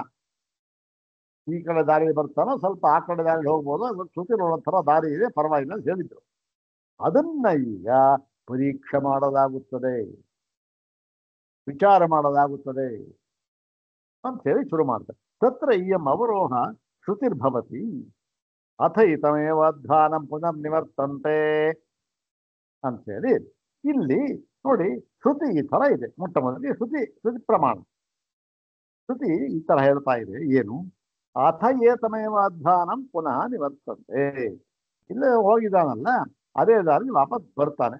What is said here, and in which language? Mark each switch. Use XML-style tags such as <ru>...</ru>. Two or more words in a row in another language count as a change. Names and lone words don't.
<kn>ಈ ಕಡೆ ದಾರಿ ಬರ್ತಾನೋ, ಸ್ವಲ್ಪ ಆ ಕಡೆ ದಾರಿ ಹೋಗ್ಬೋದು, ಅದಕ್ಕೆ ಶ್ರುತಿರೋ ಥರ ದಾರಿ ಇದೆ, ಪರವಾಗಿಲ್ಲ ಅಂತ ಹೇಳಿದ್ರು. ಅದನ್ನ ಈಗ ಪರೀಕ್ಷೆ ಮಾಡಲಾಗುತ್ತದೆ, ವಿಚಾರ ಮಾಡಲಾಗುತ್ತದೆ ಅಂತ ಹೇಳಿ ಶುರು ಮಾಡ್ತಾರೆ.</kn> <sa>ತತ್ರ ಇಯಂ ಅವರೋಹ ಶ್ರುತಿರ್ಭವತಿ ಅಥ ಇತಮೇವ ಧ್ಯಾನಂ ಪುನಃ ನಿವರ್ತಂತೆ</sa> <kn>ಅಂತೇಳಿ ಇಲ್ಲಿ ನೋಡಿ. ಶ್ರುತಿ ಈ ತರ ಇದೆ. ಮೊಟ್ಟ ಮೊದಲಿಗೆ ಶ್ರುತಿ ಪ್ರಮಾಣ. ಶ್ರುತಿ ಈ ತರ ಹೇಳ್ತಾ ಇದೆ, ಏನು?</kn> <sa>ಅಥ ಏತಮೇವ ಧ್ಯಾನಂ ಪುನಃ ನಿವರ್ತಂತೆ.</sa> <kn>ಇಲ್ಲೇ ಹೋಗಿದ್ದಾನಲ್ಲ, ಅದೇ ದಾರಿ ವಾಪಸ್ ಬರ್ತಾನೆ.</kn>